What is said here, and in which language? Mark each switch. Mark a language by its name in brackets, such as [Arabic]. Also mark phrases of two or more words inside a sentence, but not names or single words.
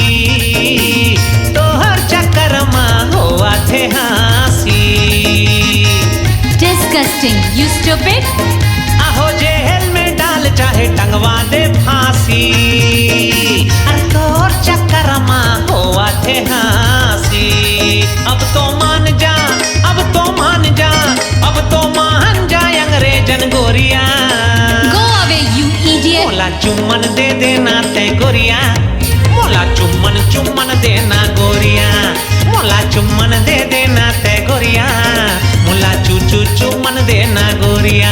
[Chhattisgarhi] तोहर चक्कर मां होआ थे हंसी। [English] Disgusting, you stupid! [Chhattisgarhi] आहो जेल में डाल चाहे टंगवा दे फांसी। अरे तोहर चक्कर मां होआ थे हंसी। अब तो मान जा, अब तो मान जा, अब तो मान जा अंग्रेजन गोरिया। मोला चुम्मन दे देना तै गोरिया। मोला चुम्मन चुम्मन देना गोरिया। मोला चुम्मन दे देना तै गोरिया। मोला चू चुम्मन देना गोरिया।